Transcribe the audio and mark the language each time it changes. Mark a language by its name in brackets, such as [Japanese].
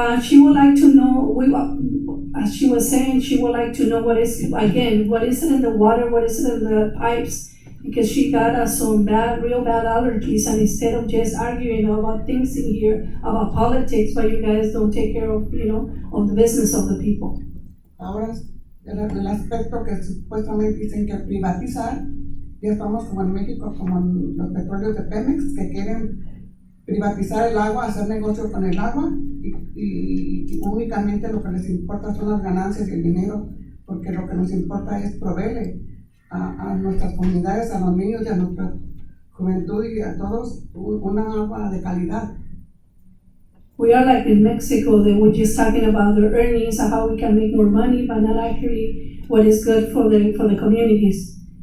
[English] She would like to know, as she was saying, she would like to know what is it in the water, what is it in the pipes, because she got some real bad allergies, and instead of just arguing about things in here, about politics, but you guys don't take care of, of the business of the people. [Spanish] Ahora, el aspecto que supuestamente dicen que privatizar, ya estamos como en México, como en los petróleos de Pemex, que quieren privatizar el agua, hacer negocio con el agua, y únicamente lo que les importa son las ganancias y el dinero, porque lo que nos importa es proveerle a nuestras comunidades, a los niños y a nuestra juventud y a todos una agua de calidad. [English] We are like in Mexico, that we're just talking about their earnings and how we can make more money, but not actually what is good for the communities.